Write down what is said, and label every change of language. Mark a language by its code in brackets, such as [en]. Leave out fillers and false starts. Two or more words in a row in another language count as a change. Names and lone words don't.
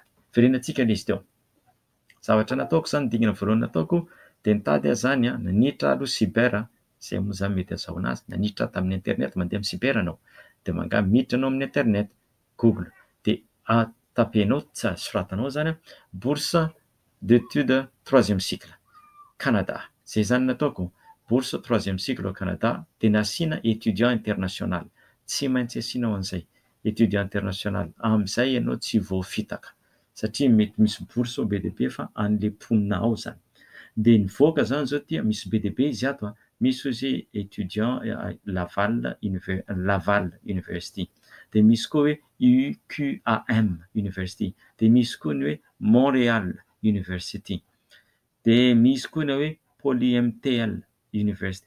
[mg] Verenantsika le izy teo. Zavatra nataoko zany dingana voalohany nataoko de nitady zany nanitra aloha cyber zay moa zany mety azahoana azy nanitra tamin'ny internet mandeha amin'ny cyber anao de miditra anao amin'ny internet Google de tapenao soratanao zany [fr] bourse d'études troisième cycle Canada. [mg] Zay zany nataoko [fr] bourse troisième cycle au Canada [mg] de nasiana [fr] étudiant international. [mg] Tsy maintsy asianao an'izay [fr] étudiant international [mg] amin'izay ianao tsy voafitaka satria mety misy bourse be dia be fa an'le mponina ao zany. De nivoaka zany zao ty misy be dia be izy ato misy hoe étudiant Laval University, de misy koa hoe UQAM University, de misy koa ny hoe Montréal University, de misy koa ny hoe PolyMTL University.